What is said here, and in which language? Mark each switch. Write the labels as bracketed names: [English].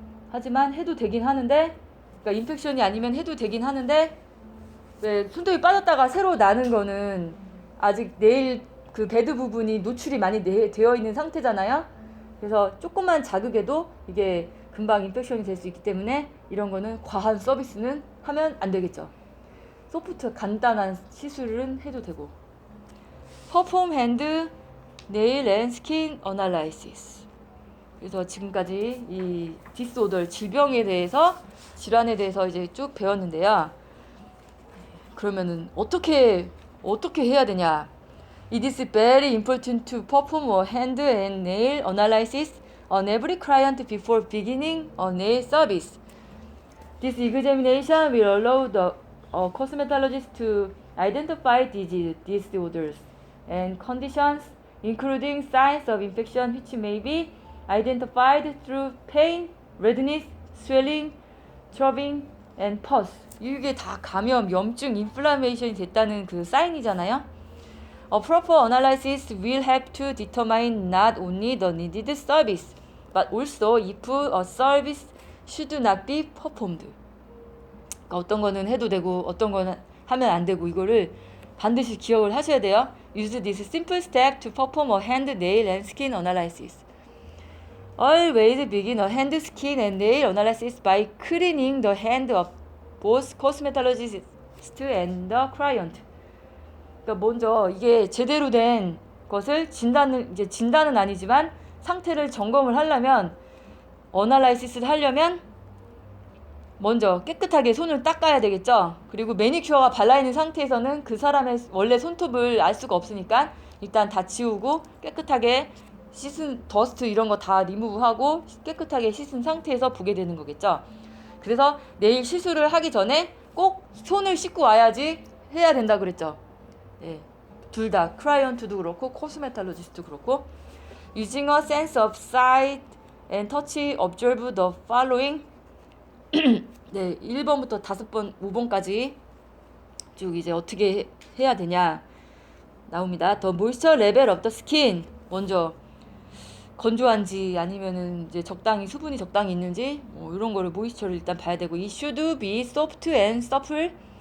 [Korean] 하지만 해도 되긴 하는데, 그러니까 인펙션이 아니면 해도 되긴 하는데, 왜 손톱이 빠졌다가 새로 나는 거는 아직 네일 그 베드 부분이 노출이 많이 되어 있는 상태잖아요. 그래서 조금만 자극해도 이게 금방 인펙션이 될 수 있기 때문에 이런 거는 과한 서비스는 하면 안 되겠죠. 소프트 간단한 시술은 해도 되고. [English] Perform hand, nail and skin analysis. [Korean] 그래서 지금까지 이 디스오더 질병에 대해서 질환에 대해서 이제 쭉 배웠는데요. 그러면은 어떻게 해야 되냐? [English] It is very important to perform a hand and nail analysis on every client before beginning a nail service. This examination will allow the cosmetologist to identify disease disorders and conditions, including signs of infection which may be identified through pain, redness, swelling, throbbing, and pus. [Korean] 이게 다 감염, 염증, 인플라메이션이 됐다는 그 사인이잖아요. [English] A proper analysis will help to determine not only the needed service, but also if a service should not be performed. [Korean] 그러니까 어떤 거는 해도 되고 어떤 거는 하면 안 되고 이거를 반드시 기억을 하셔야 돼요. [English] Use this simple step to perform a hand, nail, and skin analysis. Always begin a hand, skin, and nail analysis by cleaning the hand of both cosmetologist and the client. [Korean] 그러니까 먼저 이게 제대로 된 것을 진단은 아니지만 상태를 점검을 하려면 어널라이시스를 하려면 먼저 깨끗하게 손을 닦아야 되겠죠. 그리고 매니큐어가 발라있는 상태에서는 그 사람의 원래 손톱을 알 수가 없으니까 일단 다 지우고 깨끗하게 씻은 더스트 이런 거 다 리무브하고 깨끗하게 씻은 상태에서 보게 되는 거겠죠. 그래서 네일 시술을 하기 전에 꼭 손을 씻고 와야지 해야 된다 그랬죠. 네, 둘 다 클라이언트도 그렇고 코스메탈로지스트도 그렇고. [English] Using a sense of sight and touch, observe the following. [Korean] 네, 1번부터 5번, 5번까지 쭉 이제 어떻게 해야 되냐 나옵니다. [English] The moisture level of the skin. [Korean] 먼저 건조한지 아니면은 이제 수분이 적당히 있는지 뭐 이런 거를 모이스처를 일단 봐야 되고, [English] It should be soft and supple.